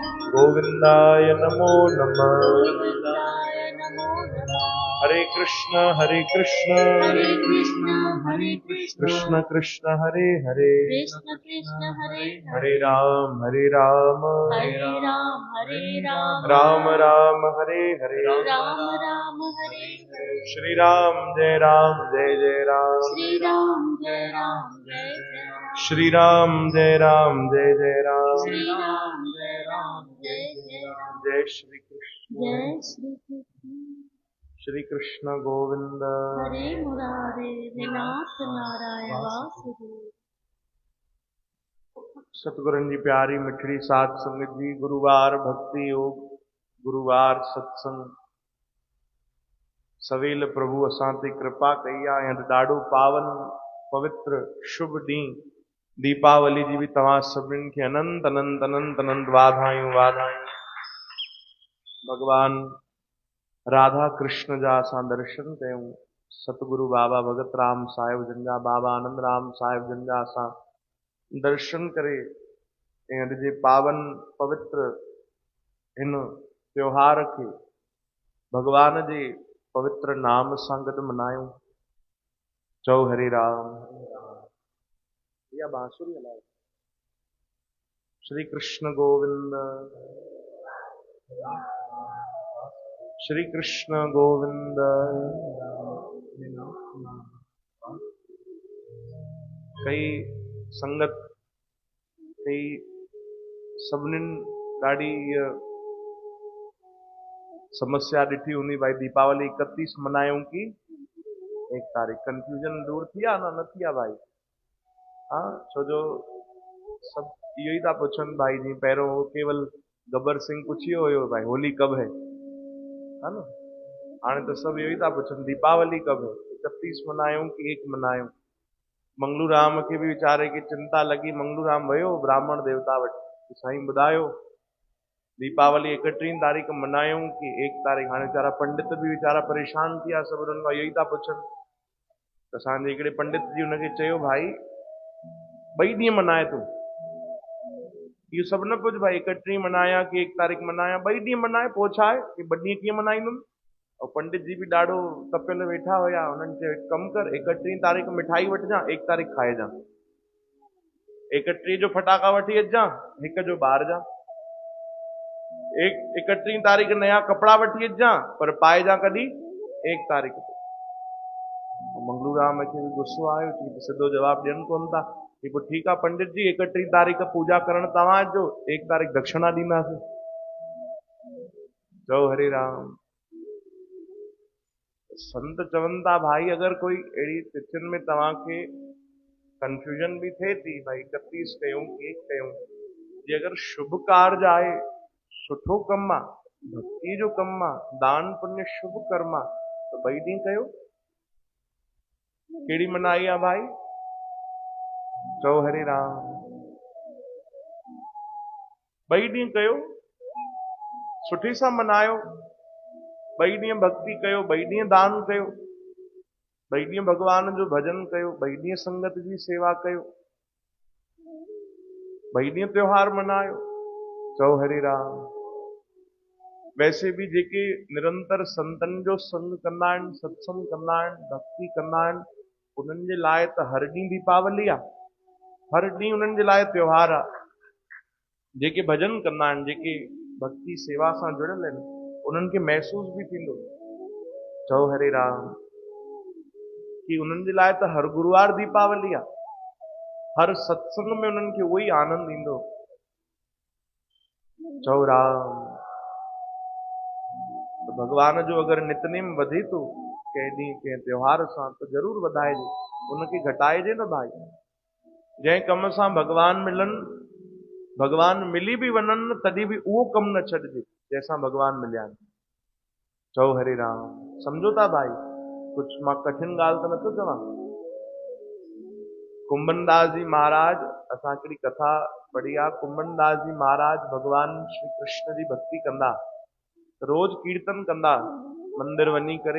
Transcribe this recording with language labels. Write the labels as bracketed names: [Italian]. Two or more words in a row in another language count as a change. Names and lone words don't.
[Sanskrit] गोविंदाय नमो नमः। गोविंदाय नमो नमः। हरे कृष्ण हरे कृष्ण हरे कृष्ण कृष्ण कृष्ण हरे हरे, कृष्ण कृष्ण हरे हरे राम हरे राम, हरे राम राम राम हरे हरे। राम राम हरे हरे। श्री राम जय जय राम, श्री राम जय राम जय जय राम। श्री राम जय जय राम। श्री राम जय जय राम। जय श्री कृष्ण, जय श्री कृष्ण। श्री कृष्ण गोविंद। हरे मुरारे विनाश नारायण वासुदेव। [Sindhi] सतगुरु जी प्यारी मिठड़ी साध संगत जी, गुरुवार भक्ति योग, गुरुवार सत्संग, सवेल प्रभु असां ते कृपा कई आहे। ऐं ॾाढो पावन पवित्र शुभ ॾींहुं दीपावली जी बि तव्हां सभिनीनि खे अनंत अनंत अनंत अनंत वाधायूं वाधायूं। भगवान राधा कृष्ण जा असां दर्शन कयूं। सतगुरु बाबा भगत राम साहिब जन जा, बाबा आनंद राम साहिब जन जा असां दर्शन करे ऐं अॼु जे पावन पवित्र हिन त्योहार खे भगवान जे पवित्र नाम सां गॾु मनायूं। चओ हरे राम। या बांसुरी हलाओ। [Sanskrit] श्री कृष्ण गोविंद, श्री कृष्ण गोविंद। [Sindhi] कई संगत कई सभिनीनि ॾाढी समस्या ॾिठी हूंदी, भाई दीपावली 31 मनायूं की 1 तारीख़। कंफ्यूजन दूर थी आहे न थी आहे भाई? हाँ, छो जो सभु इहो ई था पुछनि भाई। जी पहिरियों केवल गब्बर सिंह पुछियो हुयो भाई [Hindi] होली कब है [Sindhi] न? हाणे त सभु इहो ई था पुछनि [Hindi] दीपावली कब है, [Sindhi] 31 मनायूं की 1 मनायूं। मंगलू राम खे बि वीचारे खे चिंता लॻी। मंगलू राम वियो ब्राह्मण देवता वटि, साईं ॿुधायो दीपावली 31 तारीख़ मनायूं की 1 तारीख़। हाणे वीचारा पंडित बि वीचारा परेशान थी विया, सभु उन्हनि खां इहो ई था पुछनि। त असांजे हिकिड़े पंडित जी हुनखे चयो भाई 2 ॾींहं मनाए तूं, इहो सभु न पुछ भाई 31 मनाया की 1 तारीख़ मनाया, 2 ॾींहं मनाए। पोइ छा आहे कि 2 ॾींहं कीअं मनाईंदुमि? और पंडित जी बि ॾाढो तपियल वेठा हुया। हुननि चयो हिकु कमु कर, 31 तारीख़ मिठाई वठिजां, 1 तारीख़ खाइजां। 31 जो फटाका वठी अचिजां, 1 जो ॿारजां। 31 तारीख़ नया कपिड़ा वठी अचिजां, पर पाइजां कॾहिं? 1 तारीख़ ते। मंगलू राम खे बि गुस्सो आयो, चई सिधो जवाबु ॾियनि कोन था। पोइ ठीकु आहे पंडित जी, 31 तारीख़ पूजा करण तव्हां अचो, 1 तारीख़ दक्षिणा ॾींदासीं। चओ हरे राम। संत चवनि था भाई अगरि कोई अहिड़ी तिथियुनि में तव्हांखे कंफ्यूजन बि थिए थी भाई 31 कयूं की 1 कयूं, जे अगरि शुभ कार्य आहे, सुठो कमु आहे, भक्ति जो कमु आहे, दान पुण्य शुभ कर्म आहे, त 2 ॾींहं कयो। कहिड़ी मनाई आहे भाई? चओ हरे राम। 2 ॾींहं कयो, सुठे सां मनायो। 2 ॾींहं भक्ति कयो, 2 ॾींहं दान कयो, 2 ॾींहं भगवान जो भजन कयो, 2 ॾींहं संगत जी सेवा कयो, 2 ॾींहं त्योहार मनायो। चओ हरे राम। [Hindi] वैसे भी [Sindhi] जेके निरंतर संतनि जो संग कंदा आहिनि, सत्संग कंदा आहिनि, भक्ति कंदा आहिनि, उन्हनि जे लाइ त हर ॾींहुं दीपावली आहे, हर ॾींहुं उन्हनि जे लाइ त्योहार आहे। जेके भजन कंदा आहिनि, जेके भक्ति सेवा सां जुड़ियल आहिनि, उन्हनि खे महसूस भी थींदो। चओ हरे राम। कि उन्हनि जे लाइ त हर गुरुवार दीपावली आहे, हर सत्संग में उन्हनि खे उहो ई आनंद ईंदो। चओ राम। तो भगवान जो अगरि नितनेम वधे थो कंहिं ॾींहुं कंहिं त्योहार सां, त ज़रूर वधाइजे, उनखे घटाइजे न भाई। जंहिं कम सां भगवान मिलनि, भगवान मिली भी वञनि, तॾहिं बि उहो कमु न छॾिजे जंहिंसां भगवान मिलिया आहिनि। चओ हरे राम। सम्झो था भाई? कुछ मां कठिन ॻाल्हि त नथो चवां। कुंभनदास जी महाराज, असां हिकिड़ी कथा पढ़ी आहे। कुंभनदास जी महाराज भगवान श्री कृष्ण जी भक्ति कंदा, रोज कीर्तन कंदा, मंदिर वञी करे।